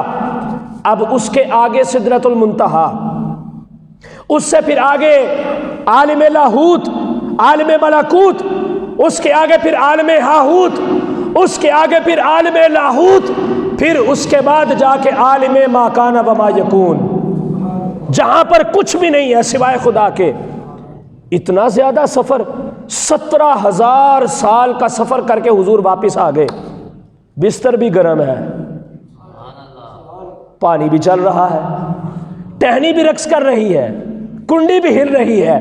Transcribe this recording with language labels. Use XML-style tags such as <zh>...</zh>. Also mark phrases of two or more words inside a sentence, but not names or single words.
<ur>اب اس کے آگے سدرۃ المنتہا، اس سے پھر آگے عالم لاہوت، عالم ملکوت، اس کے آگے پھر عالم ہاہوت، اس کے آگے پھر عالم لاہوت، پھر اس کے بعد جا کے عالم</ur> <ar>ما کان و ما یکون،</ar> <ur>جہاں پر کچھ بھی نہیں ہے سوائے خدا کے. اتنا زیادہ سفر، 17,000 سال کا سفر کر کے حضور واپس آ گئے. بستر بھی گرم ہے، پانی بھی چل رہا ہے، ٹہنی بھی رقص کر رہی ہے، کنڈی بھی ہل رہی ہے.</ur>